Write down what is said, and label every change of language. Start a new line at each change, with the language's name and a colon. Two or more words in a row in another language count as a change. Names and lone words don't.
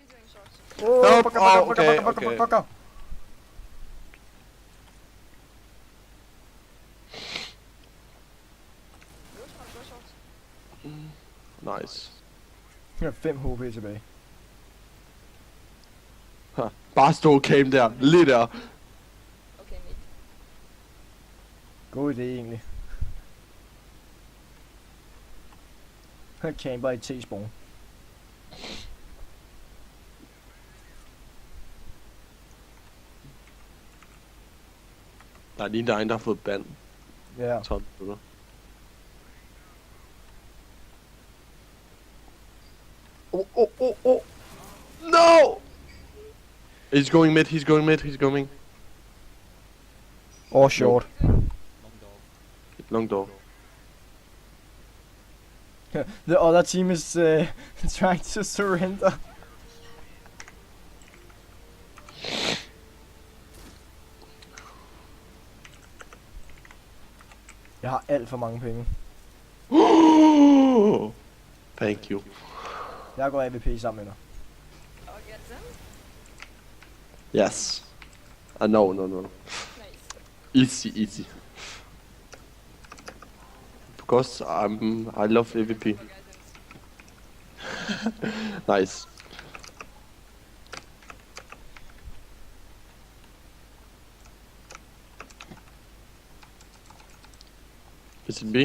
English: short. Åh, Fuck, okay. fucker. Go short. Nice.
Danish: Jeg har 5 HP tilbage. Ha. Bare stå cam der. Lige der.
English: Okay, mid.
Danish: God idé egentlig. Han camper i T-spawn. Der er lige der en, der har fået band. Ja. 12 minutter. Oh.
English: No! He's going mid, he's going. Or short. Long door. The other team is trying to surrender.
Danish: Jeg har alt for mange penge.
English: Thank you.
Danish: Jeg går AVP sammen med dig.
English: I'll get them. Yes. No. Nice. Easy. Because I love AVP. For guidance. Nice. Is it B?